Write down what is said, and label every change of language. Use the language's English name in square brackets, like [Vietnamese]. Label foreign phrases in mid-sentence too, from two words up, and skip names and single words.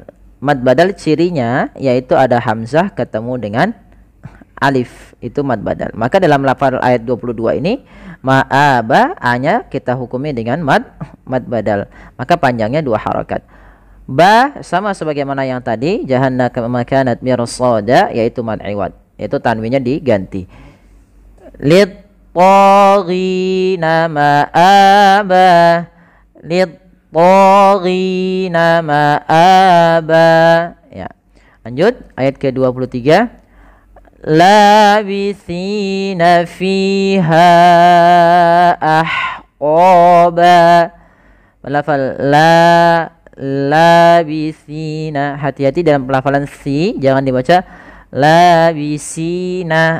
[Indonesian] Mad badal cirinya yaitu ada hamzah ketemu dengan alif, itu mad badal. Maka dalam lafal ayat 22 ini, ma'aba, a-nya kita hukumi dengan mad badal, maka panjangnya 2 harakat. Ba sama sebagaimana yang tadi, [Arabic] جَهَنَّمَ كَانَتْ مِرْصَادًا, [Indonesian] yaitu mad iwad, yaitu tanwinnya diganti. [Arabic] لِلطَّاغِينَ مَآبًا، لِلطَّاغِينَ مَآبًا. [Indonesian] Ya. Lanjut ayat ke-23. [Arabic] لَابِثِينَ فِيهَا أَحْقَابًا. [Indonesian] Lafal labithina, hati-hati dalam pelafalan si, jangan dibaca labisina.